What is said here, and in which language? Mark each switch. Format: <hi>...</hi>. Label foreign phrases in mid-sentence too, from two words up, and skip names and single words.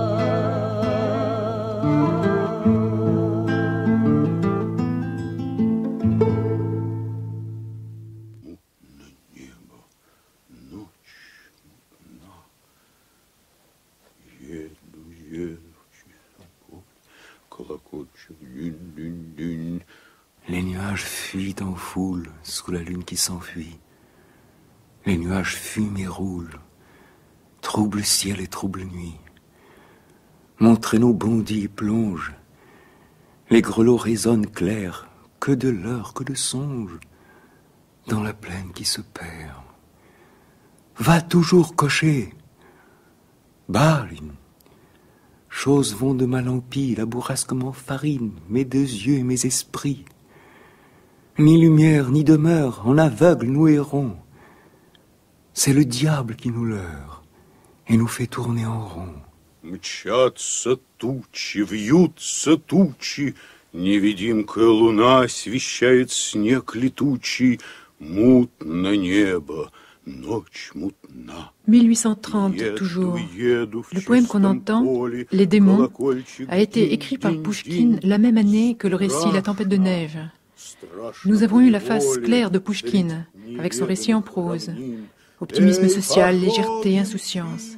<ru>Небо, ночь мутна. Еду, через поле, колокольчик, динь-динь-динь.</ru> <fr>Les nuages fuient en foule sous la lune qui s'enfuit. Les nuages fument et roulent, trouble ciel et trouble nuit. Mon traîneau bondit et plonge. Les grelots résonnent clairs, que de leurre, que de songe, dans la plaine qui se perd. Va toujours cocher. Baline. Choses vont de mal en pis, la bourrasque m'enfarine, mes deux yeux et mes esprits. Ni lumière, ni demeure, en aveugle nous errons. C'est le diable qui nous leurre et nous fait tourner en rond.</fr> <ru>Мчатся тучи, вьются тучи, невидимкая луна освещает снег летучий, мутно небо, ночь мутна.</ru> <fr>1830 toujours. Le poème qu'on entend, Les démons, a été écrit par Pouchkine la même année que le récit La tempête de neige. Nous avons eu la face claire de Pouchkine, avec son récit en prose. Optimisme social, légèreté, insouciance.</fr>